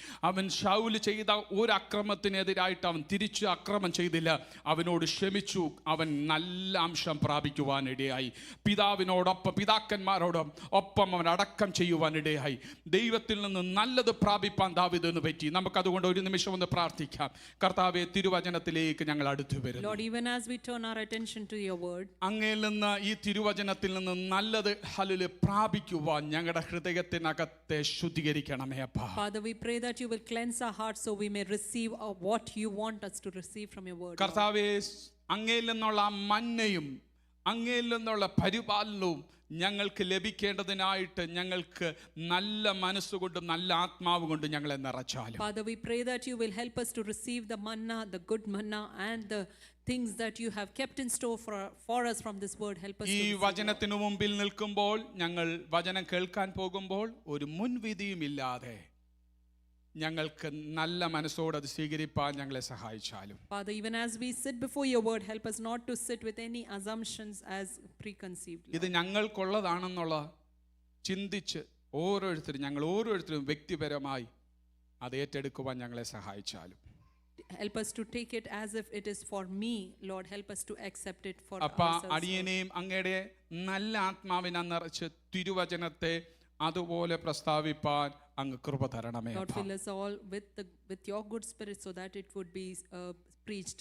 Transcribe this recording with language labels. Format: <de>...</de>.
<ml>അവൻ ശൗൽ ചെയ്ത ഒരു അക്രമത്തിനെതിരായിട്ട് അവൻ തിരിച്ച് അക്രമം ചെയ്തില്ല, അവനോട് ക്ഷമിച്ചു. അവൻ നല്ല അംശം പ്രാപിക്കുവാൻ ഇടയായി. പിതാവിനോടൊപ്പം, പിതാക്കന്മാരോടും ഒപ്പം അവൻ അടക്കം ചെയ്യുവാൻ ഇടയായി. ദൈവത്തിൽ നിന്ന് നല്ലത് പ്രാപിപ്പാൻ ദാവീദിന് പറ്റി. നമുക്കതുകൊണ്ട് ഒരു നിമിഷം ഒന്ന് പ്രാർത്ഥിക്കാം. കർത്താവേ, തിരുവചനത്തിലേക്ക് ഞങ്ങൾ അടുത്തു വരുന്നു.</ml> <en>Lord, even as we turn our attention to your word,</en> <ml>അങ്ങയിൽ നിന്ന്, ഈ തിരുവചനത്തിൽ നിന്ന് നല്ലത് ഹല്ലേലൂയ പ്രാപിക്കുവാൻ ഞങ്ങളുടെ ഹൃദയത്തിനകത്തെ ശുദ്ധീകരിക്കണമേ അപ്പാ.</ml> <en>Father, we pray that you will cleanse our hearts so we may receive what you want us to receive from your word.</en> <ml>കർത്താവേ, അങ്ങയിൽ നിന്നുള്ള ആ മന്നയും അങ്ങയിൽ നിന്നുള്ള പരിപാലനവും ഞങ്ങൾക്ക് ലഭിക്കേണ്ടതിനായിട്ട് ഞങ്ങൾക്ക് നല്ല മനസ്സുകൊണ്ടും നല്ല ആത്മാവ് കൊണ്ടും ഞങ്ങളെ നിറച്ചാലും.</ml> <en>Father, we pray that you will help us to receive the manna, the good manna, and the things that you have kept in store for us from this word. Help us to</en> <ml>ഈ</ml> <en>receive.</en> <ml>വചനത്തിനു മുമ്പിൽ നിൽക്കുമ്പോൾ, ഞങ്ങൾ വചനം കേൾക്കാൻ പോകുമ്പോൾ ഒരു മുൻവിധിയും ഇല്ലാതെ ഞങ്ങൾക്ക് നല്ല മനസ്സോടെ അത് സ്വീകരിപ്പാൻ ഞങ്ങളെ സഹായിച്ചാലും.</ml> <en>Father, even as we sit before your word, help us not to sit with any assumptions as preconceived.</en> <ml>ഇത് ഞങ്ങൾക്കുള്ളതാണെന്നുള്ള ചിന്തിച്ച് ഞങ്ങൾ ഓരോരുത്തരും വ്യക്തിപരമായി അത് ഏറ്റെടുക്കുവാൻ ഞങ്ങളെ സഹായിച്ചാലും.</ml> <en>Help us to take it as if it is for me, Lord. Help us to accept it for</en> <ml>അപ്പ</ml> <en>ourselves.</en> <ml>അടിയനെയും അങ്ങയുടെ നല്ല ആത്മാവിനെ നിറച്ച് തിരുവചനത്തെ അതുപോലെ പ്രസ്താവിപ്പാൻ അങ്ങ് കൃപ തരണമേ.</ml> <en>Lord, fill us all with your good spirit so that it would be preached</en>